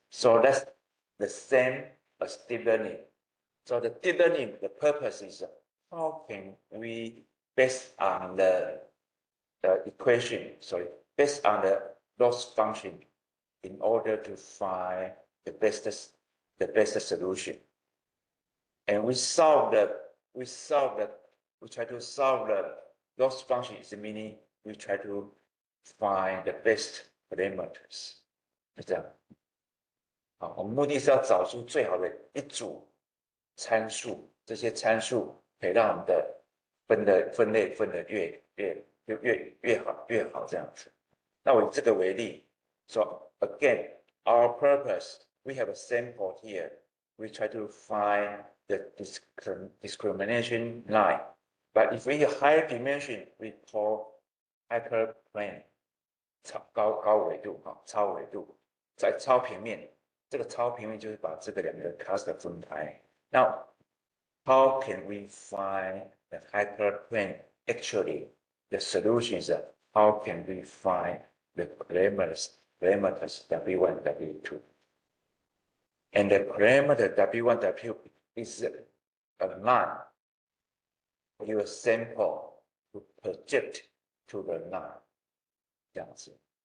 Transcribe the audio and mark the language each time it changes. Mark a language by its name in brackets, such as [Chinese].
[English] So that's the same as deep learning. So the deep learning, the purpose is how can we, based on the equation, based on the loss function, in order to find the best solution. And we try to solve the loss function, is meaning we try to find the best parameters. [Chinese] 是这样。好，我们目的是要找出最好的一组参数，这些参数可以让我们的分类分得越好这样子。那我以这个为例， [English] so again, our purpose, we have a sample here. We try to find the discrimination line. But if we have higher dimension, we call hyperplane. [Chinese] 高纬度，超纬度，在超平面，这个超平面就是把这个两个 cluster 分开。 [English] Now, how can we find the hyperplane? Actually, the solution is how can we find the parameters W1, W2? And the parameter W1, W2 is a line you sample to project to the line. [Chinese] 这样子。